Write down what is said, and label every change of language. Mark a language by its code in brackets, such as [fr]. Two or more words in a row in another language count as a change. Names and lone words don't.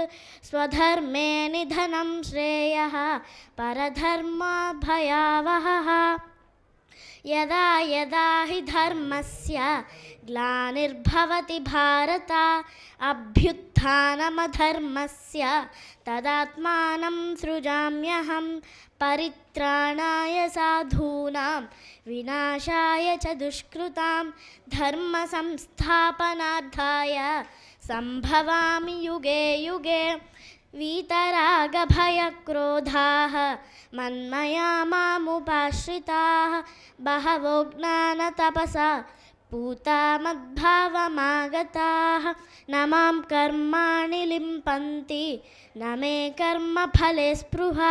[sa] స్వధర్మే నిధనం శ్రేయః పరధర్మాత్ భయావహః. యదా యదా హి ధర్మస్య గ్లానిర్భవతి భారత. అభ్యుత్థానమధర్మస్య తదాత్మానం సృజామ్యహం. పరిత్రాణాయ సాధూనాం వినాశాయ చ దుష్కృతాం. ధర్మ సంస్థాపనార్థాయ సంభవామి యుగే యుగే. వీతరాగభయక్రోధాః మన్మయా మాముపాశ్రితాః. బహవో జ్ఞానతపసా పూతా మద్భావమాగతాః. న మాం కర్మాణి లింపంతి న మే కర్మఫలే స్పృహా.